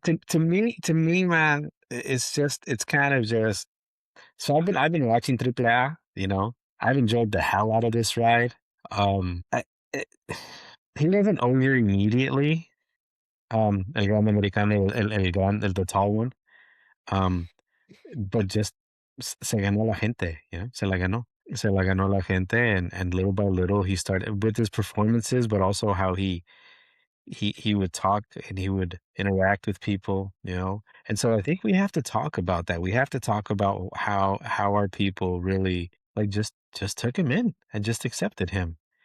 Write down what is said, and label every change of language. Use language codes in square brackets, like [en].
[en] To me, man, it's kind of just. So I've been watching AAA. You know, I've enjoyed the hell out of this ride. He doesn't own you immediately. El Gran Americano, the tall one. But just [es] se ganó la gente, [en] you know, [es] se la ganó. Se la ganó la gente, [en] and little by little he started with his performances, but also how he he would talk and he would interact with people, you know. And so I think we have to talk about that. We have to talk about how our people really like just took him in and just accepted him.